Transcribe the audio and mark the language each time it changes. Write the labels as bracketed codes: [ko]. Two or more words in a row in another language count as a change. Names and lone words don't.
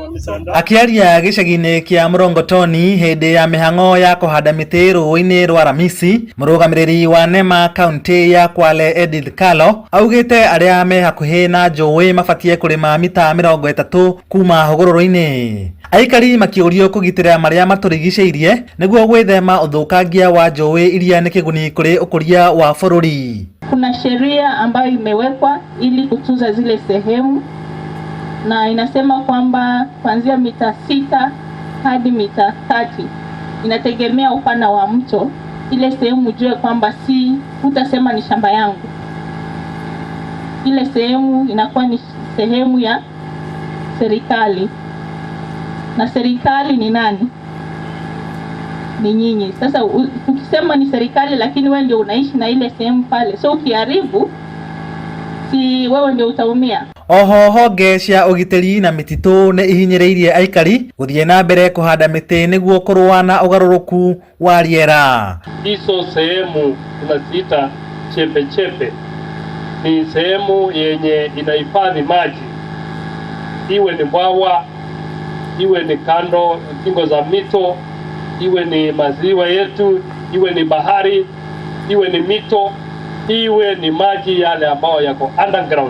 [ki] Akiaria gicagi-ini kia Murongotoni hindi ya mihango ya kuhanda miti rũĩ-inĩ rwa Ramisi, mũrũgamĩrĩri wa NEMA kaunti ya Kwale Edith Kalo augite aria me hakuhi na njũĩ mabatie kurima mita 30 kuma hũgũrũrũ-inĩ. Aikari makiũrio kũgitĩra maria matũrigicĩirie nĩguo gwĩthema ũthũkangia wa njũĩ iria nĩ kĩguni kũrĩ ũkũria wa bũrũri. [sw] Kuna sheria ambayo imewekwa ili kutunza zile sehemu, na inasema kwamba kuanzia mita 6 hadi mita 30 inategemea upana wa mto. Ile sehemu ujue kwamba si utasema ni shamba yangu, ile sehemu inakuwa ni sehemu ya serikali. Na serikali ni nani? Ni nyinyi. Sasa ukisema ni serikali lakini wewe ndio unaishi na ile sehemu pale, so ukiharibu, si wewe ndio utaumia. [ki] Oho honge cia ugitiri na mititu ni ihinyiriirie aikari guthie na mbere kuhanda miti niguo kurũa na ugaruruku wa riera. [sw] Hizo sehemu tunaziita chepe chepe, ni sehemu yenye inahifadhi maji, iwe ni bwawa, iwe ni kando kingo za mito, iwe ni maziwa yetu, iwe ni bahari, iwe ni mito, iwe ni maji yale ambayo yako underground.